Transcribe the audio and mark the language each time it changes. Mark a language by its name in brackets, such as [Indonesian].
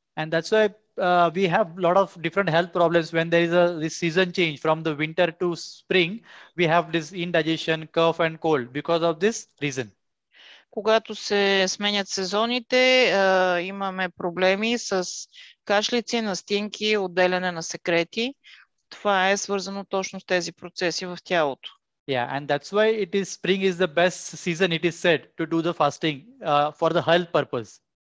[English] And that's why we have a lot of different health problems when there is this season change from the winter to spring. We have this indigestion, cough and cold because of this reason. [Bulgarian] Когато се сменят сезоните, имаме проблеми с кашлици, настинки, отделяне на секрети. Това е свързано точно с тези процеси в тялото. [English] Yeah, and that's why spring is the best season, it is said, to do the fasting for the health purpose.